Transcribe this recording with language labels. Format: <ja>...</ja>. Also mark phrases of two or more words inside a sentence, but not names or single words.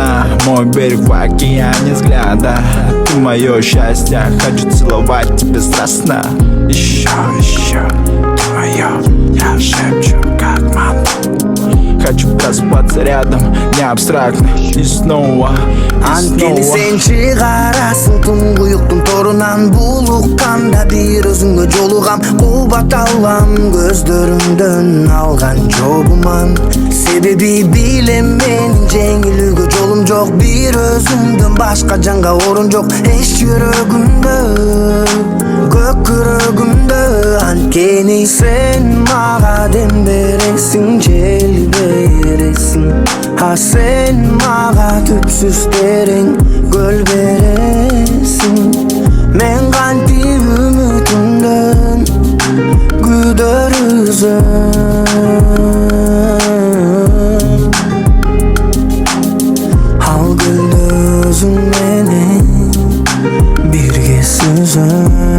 <ru>Мой берег в океане взгляда. Ты мое счастье, хочу целовать тебя страстно. Еще, ты мое, я шепчу как мантру. Хочу проспаться рядом, не абстрактно. И снова,</ru> <ky>Antkeni sen çıkarasın tuңгуюктун торунан. Булукканда бир өзүңө жолугам. Кубат алам көздөрүңдөн алган жобуман. Себеби билем менин жеңилүүгө жолум жок. Бир өзүңдөн башка жанга орун жок. Эч жүрөгүмдө, көк күрөгүмдө. Анткени sen мага дем бересиң, жел бересиң. Ha sen mağa tüpsüz derin göl beresin. Men kanti ümitimden güder üzüm. Al gülde özün menen birge süzüm.</ky>